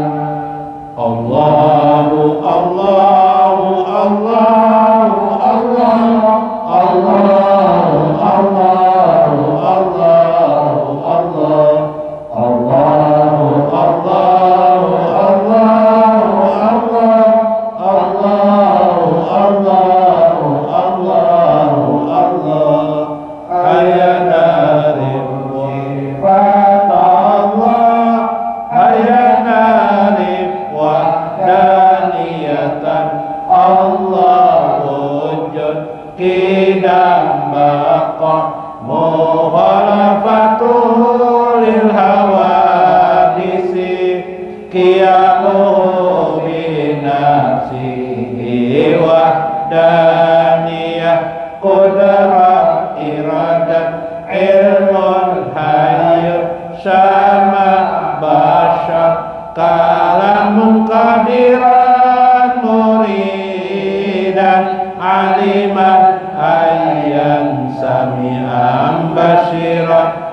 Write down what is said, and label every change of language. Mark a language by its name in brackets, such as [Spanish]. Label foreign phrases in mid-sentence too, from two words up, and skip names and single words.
[Arabic] اللهُ، اللهُ، اللهُ، اللهُ، اللهُ، اللهُ، اللهُ، اللهُ، اللهُ، اللهُ، اللهُ، اللهُ، اللهُ, الله. [Sundanese] Ayana sifat Allah, ayana [Arabic] وحدانية الله وجود قدم بقاء مخالفة للحوادث قيامه بنفسه وحدانية قدرة إرادة علم حي سمع بصر كلام قادرا مريدا عالما حيا سميعا بصيرا